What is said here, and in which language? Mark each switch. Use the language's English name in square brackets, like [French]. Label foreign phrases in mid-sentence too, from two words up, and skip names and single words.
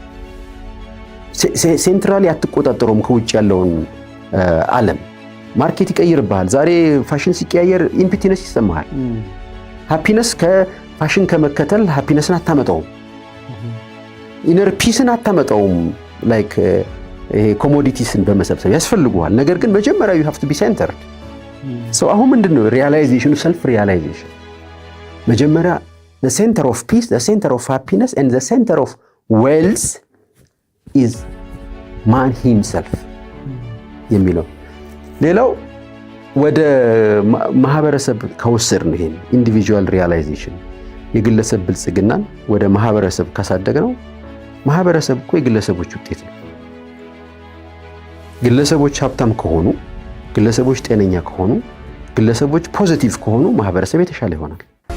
[Amharic] ሴንትራሊ አትቆጣጠረውም። ከውጭ ያለውን ዓለም ማርኬት ይቀይርብሃል። ዛሬ ፋሽን ሲቀያየር ኢምፒቲነስ ይሰማሃል። ሃፒነስ ከፋሽን ከመከተል ሃፒነስን አታመጣውም። [English] inner peace [Amharic] አታመጣውም። ላይክ ይሄ ኮሞዲቲስን በመሰብሰብ ያስፈልጉሃል። ነገር ግን መጀመሪያ [English] you have to be centered። [Amharic] አሁን ምንድነው ሪያላይዜሽኑ? [English] self realization [Amharic] መጀመሪያ [English] the center of peace, the center of happiness and the center of wealth is man himself [Amharic] የሚለው። ሌላው ወደ ማህበረሰብ ከወሰድን ይሄን [English] individual realization [Amharic] የግለሰብ ብልጽግናን ወደ ማህበረሰብ ካሳደግነው ማህበረሰብ እኮ የግለሰቦች ውጤት ነው። ግለሰቦች ሀብታም ከሆኑ፣ ግለሰቦች ጤነኛ ከሆኑ፣ ግለሰቦች ፖዚቲቭ ከሆኑ ማህበረሰብ የተሻለ ይሆናል።